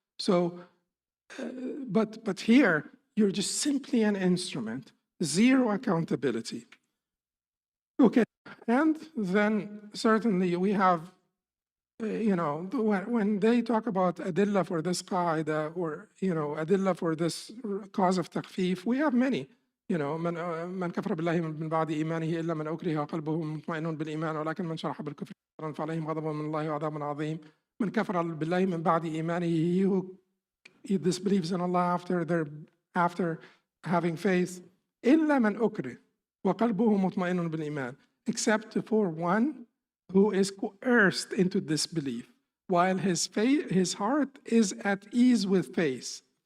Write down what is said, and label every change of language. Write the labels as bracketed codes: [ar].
[en] So, but here, you're just simply an instrument. Zero accountability. Okay, and then certainly we have, you know, when they talk about adilla for this qaida, or, you know, adilla for this cause of takhfif, we have many. You know, [ar] من كفر بالله من بعد إيمانه إلا من أكره قلبه مطمئن بالإيمان ولكن من شرح بالكفر فعليهم غضب من الله وعذاب عظيم. من كفر بالله من بعد إيمانه, [en] he who disbelieves in Allah after having faith, [ar] إلا من أكره وقلبه مطمئن بالإيمان, [en] except for one who is coerced into disbelief, while his heart is at ease with faith.